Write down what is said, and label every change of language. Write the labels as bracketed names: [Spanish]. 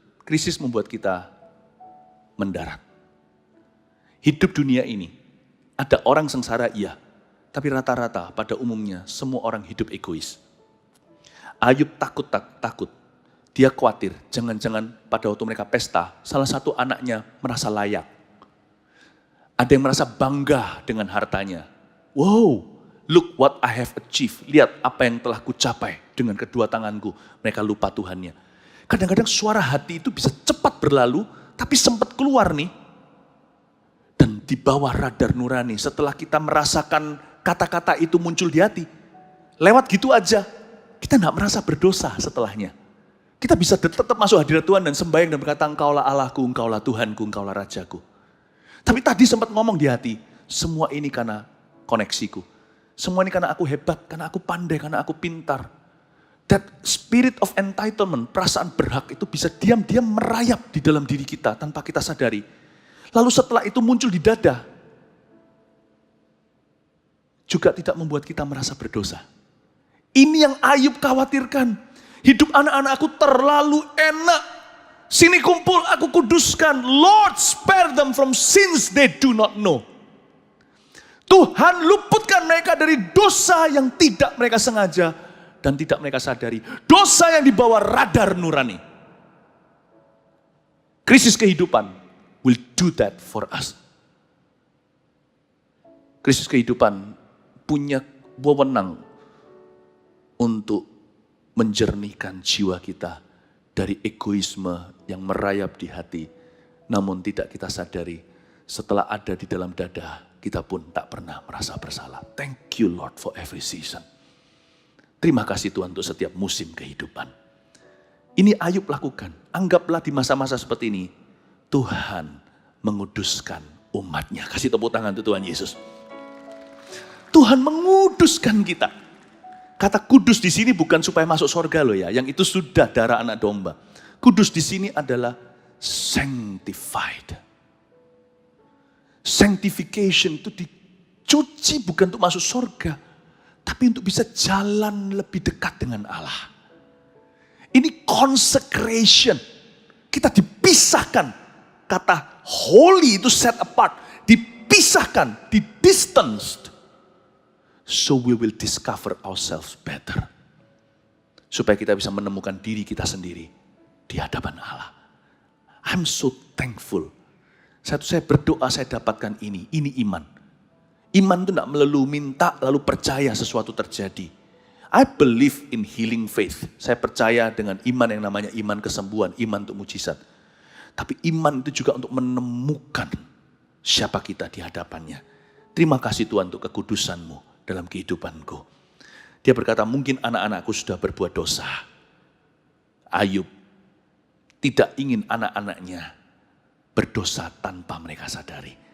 [Indonesian] Krisis membuat kita mendarat. Hidup dunia ini, ada orang sengsara iya, tapi rata-rata pada umumnya semua orang hidup egois. Ayub takut. Dia khawatir, jangan-jangan pada waktu mereka pesta, salah satu anaknya merasa layak. Ada yang merasa bangga dengan hartanya. [English] Wow, look what I have achieved. [Indonesian] Lihat apa yang telah kucapai dengan kedua tanganku. Mereka lupa Tuhannya. Kadang-kadang suara hati itu bisa cepat berlalu, tapi sempat keluar nih. Dan di bawah radar nurani, setelah kita merasakan kata-kata itu muncul di hati, lewat gitu aja, kita gak merasa berdosa setelahnya. Kita bisa tetap masuk hadirat Tuhan dan sembahyang dan berkata, Engkaulah Allahku, Engkaulah Tuhanku, Engkaulah Rajaku. Tapi tadi sempat ngomong di hati, semua ini karena koneksiku. Semua ini karena aku hebat, karena aku pandai, karena aku pintar. [English] That spirit of entitlement, [Indonesian] perasaan berhak itu bisa diam-diam merayap di dalam diri kita tanpa kita sadari. Lalu setelah itu muncul di dada, juga tidak membuat kita merasa berdosa. Ini yang Ayub khawatirkan. Hidup anak-anakku terlalu enak. Sini kumpul, aku kuduskan. [English] Lord, spare them from sins they do not know. [Indonesian] Tuhan, luputkan mereka dari dosa yang tidak mereka sengaja dan tidak mereka sadari. Dosa yang dibawa radar nurani. Krisis kehidupan [English] will do that for us. [Indonesian] Krisis kehidupan punya wewenang untuk menjernihkan jiwa kita dari egoisme yang merayap di hati, namun tidak kita sadari. Setelah ada di dalam dada, kita pun tak pernah merasa bersalah. [English] Thank you Lord for every season. [Indonesian] Terima kasih Tuhan untuk setiap musim kehidupan. Ini Ayub lakukan. Anggaplah di masa-masa seperti ini, Tuhan menguduskan umatnya. Kasih tepuk tangan untuk Tuhan Yesus. Tuhan menguduskan kita. Kata kudus di sini bukan supaya masuk surga loh ya, yang itu sudah darah anak domba. Kudus di sini adalah sanctified. Sanctification itu dicuci bukan untuk masuk surga, tapi untuk bisa jalan lebih dekat dengan Allah. Ini consecration. Kita dipisahkan. Kata holy itu [English] set apart, [Indonesian] dipisahkan, didistanced. [English] So we will discover ourselves better. [Indonesian] Supaya kita bisa menemukan diri kita sendiri di hadapan Allah. [English] I'm so thankful. [Indonesian] Saya berdoa saya dapatkan ini iman. Iman itu tidak melulu minta lalu percaya sesuatu terjadi. [English] I believe in healing faith. [Indonesian] Saya percaya dengan iman yang namanya iman kesembuhan, iman untuk mujizat. Tapi iman itu juga untuk menemukan siapa kita di hadapannya. Terima kasih Tuhan untuk kekudusan-Mu dalam kehidupanku. Dia berkata, mungkin anak-anakku sudah berbuat dosa. Ayub tidak ingin anak-anaknya berdosa tanpa mereka sadari.